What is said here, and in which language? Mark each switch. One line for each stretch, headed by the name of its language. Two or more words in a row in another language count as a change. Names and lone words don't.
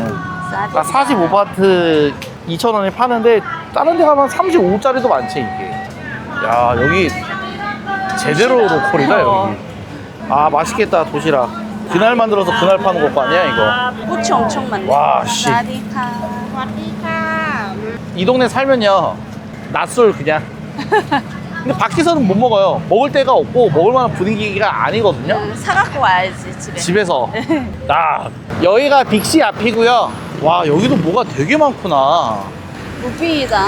Korean: 싸다. 45바트 2,000원에 파는데 다른 데 가면 35짜리도 많지 이게. 야 여기 제대로 로컬이다 여기. 아 맛있겠다 도시락. 그날 만들어서 그날 파는 것 아니야 이거. 꽃이 엄청 많네. 와, 씨. 사디카.
Thai: สวัสดีค่ะ
Korean: 이 동네 살면요 낮술 그냥. 근데 밖에서는 못 먹어요. 먹을 데가 없고 먹을 만한 분위기가 아니거든요. 사갖고 와야지 집에. 집에서. 여기가 빅시 앞이고요. 와 여기도 뭐가 되게 많구나. 무비이다.